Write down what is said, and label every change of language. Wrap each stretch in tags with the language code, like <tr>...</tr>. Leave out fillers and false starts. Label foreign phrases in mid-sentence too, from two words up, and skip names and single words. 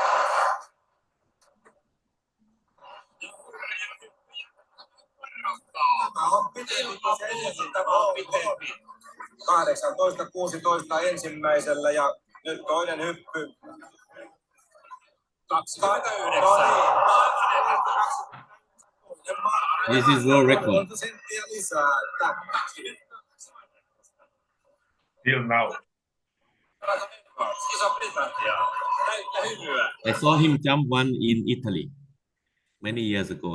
<fi>Tämä on pitempi. 18-16 ensimmäisellä ja nyt toinen hyppy. 29.</fi> <en>This is world record. Till now. I saw him jump one in Italy many years ago.</en>